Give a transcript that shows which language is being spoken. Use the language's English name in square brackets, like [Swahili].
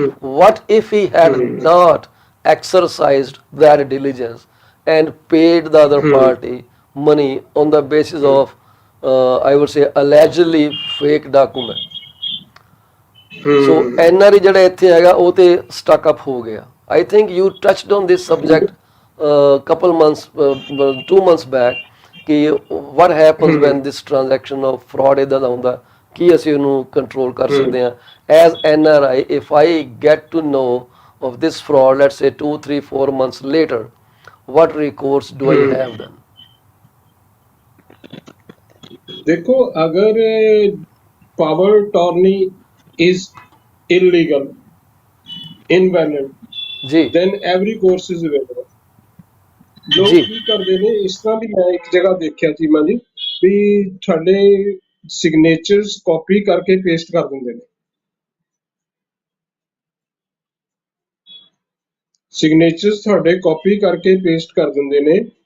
[English] What if he had not exercised that diligence and paid the other party money on the basis of I would say allegedly fake document? [Punjabi] So NRI ਜਿਹੜਾ ਇੱਥੇ ਹੈਗਾ ਉਹ ਤੇ stuck up ਹੋ ਗਿਆ। [English] I think you touched on this subject couple months 2 months back ਕਿ what happens when this transaction of fraud [Punjabi] ਇਦਾਂ ਦਾ ਹੁੰਦਾ, ਕੀ ਅਸੀਂ ਉਹਨੂੰ ਕੰਟਰੋਲ ਕਰ ਸਕਦੇ ਹਾਂ [English] as NRI? If I get to know of this fraud, let's say 2, 3, 4 months later, what recourse do I have then? [Hindi] देखो, अगर [English] power attorney is illegal, invalid, then every course is available. [Punjabi] ਲੋਕ ਕੀ ਕਰਦੇ ਨੇ ਇਸ ਤਰ੍ਹਾਂ ਵੀ, ਮੈਂ ਇੱਕ ਜਗ੍ਹਾ ਦੇਖਿਆ ਸੀ ਮੈਂ ਜੀ ਵੀ ਤੁਹਾਡੇ ਸਿਗਨੇਚਰਸ ਕਾਪੀ ਕਰਕੇ ਪੇਸਟ ਕਰ ਦਿੰਦੇ ਨੇ, ਸਿਗਨੇਚਰਸ ਤੁਹਾਡੇ ਕਾਪੀ ਕਰਕੇ ਪੇਸਟ ਕਰ ਦਿੰਦੇ ਨੇ।